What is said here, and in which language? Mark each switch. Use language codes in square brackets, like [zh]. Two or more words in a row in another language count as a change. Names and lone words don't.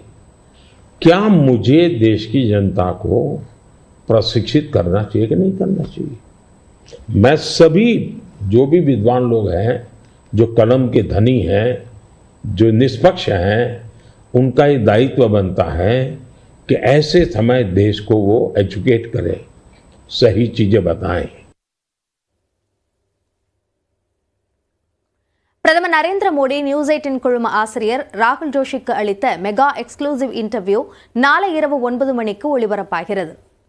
[hi] क्या मुझे देश की जनता को प्रशिक्षित करना चाहिए कि नहीं करना चाहिए? मैं सभी जो भी विद्वान लोग हैं, जो कलम के धनी हैं, जो निष्पक्ष हैं, उनका ये दायित्व बनता है कि ऐसे समय देश को वो एजुकेट करें, सही चीजें बताएं। [ta] பிரதமர் நரேந்திர மோடி நியூஸ் 18 குழும ஆசிரியர் ராகுல் ஜோஷிக்கு அளித்த [en] mega exclusive interview [ta] நாளை இரவு 9 மணிக்கு ஒளிபரப்பாகிறது.